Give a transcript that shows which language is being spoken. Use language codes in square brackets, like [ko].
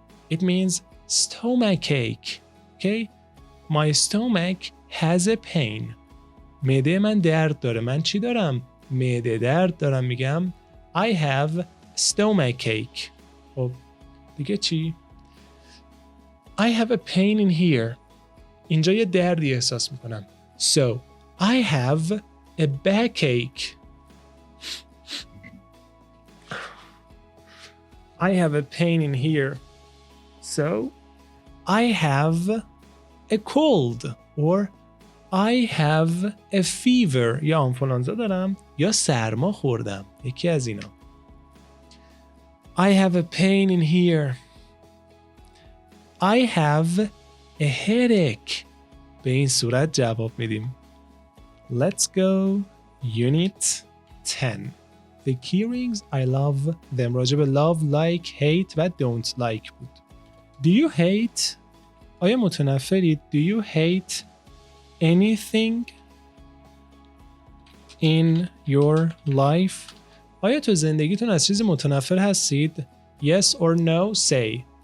[en] It means stomachache. Okay? My stomach has a pain. [fa] معده من درد داره. من چی دارم؟ معده درد دارم. میگم [en] I have stomachache. [fa] خب دیگه چی؟ [en] I have a pain in here. [fa] اینجا یه دردی احساس میکنم. [en] So I have a backache. I have a pain in here. So I have a cold or I have a fever. [fa] یا آنفولانزا دارم یا سرما خوردم. یکی از اینا. [en] I have a pain in here. I have a headache. [fa] به این صورت جواب میدیم. [en] Let's go unit 10. The key rings I love them. [fa] راجب [en] love, like, hate و don't like بود. Do you hate? [fa] آیا متنفرید؟ [en] Do you hate anything in your life? [fa] آیا تو زندگیتون از چیزی متنفر هستید؟ [en] Yes or no, say.